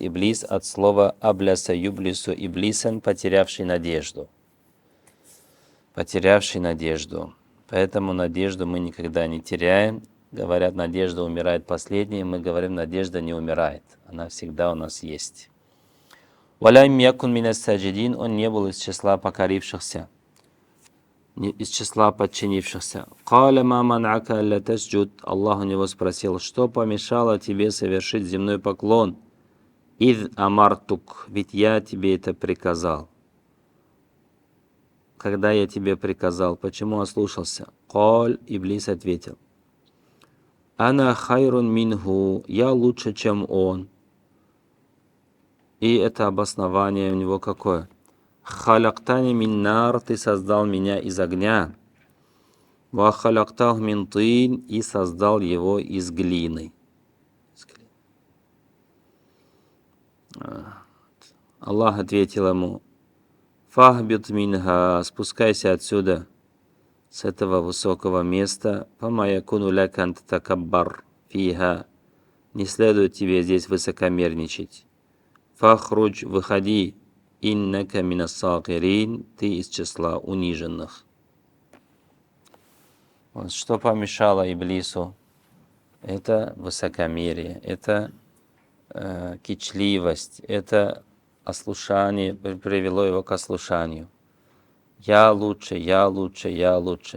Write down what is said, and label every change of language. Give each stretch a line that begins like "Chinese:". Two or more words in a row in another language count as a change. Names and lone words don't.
Russian: Иблис от слова
Arabic: «أبلس يبلس إبلاسا»,
Russian: потерявший надежду. Потерявший надежду. Поэтому надежду мы никогда не теряем. Говорят, надежда умирает последней. Мы говорим, надежда не умирает. Она всегда у нас есть.
Arabic: «ولم يكن من الساجدين»,
Russian: он не был из числа покорившихся, из числа подчинившихся.
Arabic: «قال ما منعك ألا تسجد»,
Russian: Аллах у него спросил, что помешало тебе совершить земной поклон?
Arabic: «إذ أمرتك»,
Russian: ведь я тебе это приказал. Когда я тебе приказал, почему ослушался? «Каль», Иблис ответил,
Arabic: «أنا خير منه»,
Russian: я лучше, чем он. И это обоснование у него какое?
Arabic: «خلقتني من نار»,
Russian: ты создал меня из огня.
Arabic: «وخلقته من طين»,
Russian: и создал его из глины. Аллах ответил ему,
Arabic: «فاهبط منها»,
Russian: спускайся отсюда, с этого высокого места,
Arabic: «فما يكون لك أن تتكبر فيها»,
Russian: не следует тебе здесь высокомерничать. «Фахруджь», выходи,
Arabic: «إنك من الصاغرين»,
Russian: ты из числа униженных. Вот что помешало Иблису? Это высокомерие, это кичливость, это ослушание, привело его к ослушанию. Я лучше, я лучше, я лучше.